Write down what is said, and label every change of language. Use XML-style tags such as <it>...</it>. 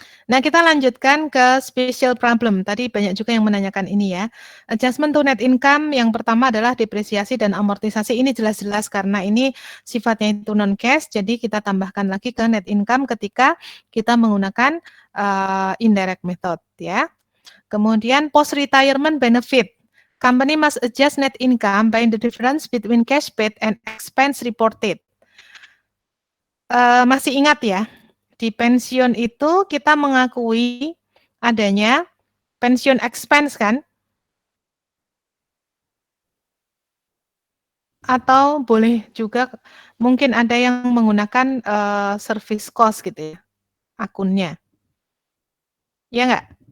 <id>Nah, kita lanjutkan ke special problem. Tadi banyak juga yang menanyakan ini ya. Adjustment to net income yang pertama adalah depresiasi dan amortisasi. Ini jelas-jelas karena ini sifatnya itu non-cash, jadi kita tambahkan lagi ke net income ketika kita menggunakan indirect method ya. Kemudian post-retirement benefit.</id> <en>Company must adjust net income by the difference between cash paid and expense reported.</en> <id>Masih ingat ya? Di pensiun itu kita mengakui adanya pensiun expense kan? Atau boleh juga mungkin ada yang menggunakan service cost gitu ya, akunnya. Ya nggak?</id>